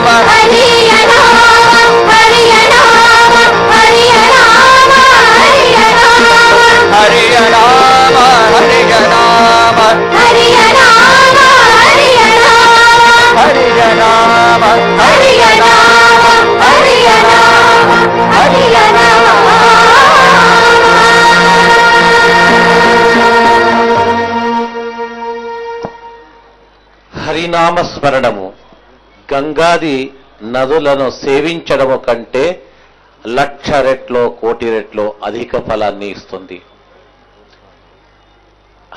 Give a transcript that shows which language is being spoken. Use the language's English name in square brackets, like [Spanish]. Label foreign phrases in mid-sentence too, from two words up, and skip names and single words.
[Kannada] ಹರಿಯ ನಾಮ ಹರಿಯ ನಾಮ ಹರಿಯ ನಾಮ ಹರಿಯ ನಾಮ. ಹರಿಯ ನಾಮ ಹರಿಯ ನಾಮ ಹರಿಯ ನಾಮ ಹರಿಯ ನಾಮ. ಹರಿಯ ನಾಮ ಹರಿಯ ನಾಮ ಹರಿಯ ನಾಮ ಹರಿಯ ನಾಮ. [Telugu] హరినామ స్మరణము గంగాది నదులను సేవించడము కంటే 1,00,000 రెట్లో 1,00,00,000 రెట్లో అధిక ఫలాన్ని ఇస్తుంది.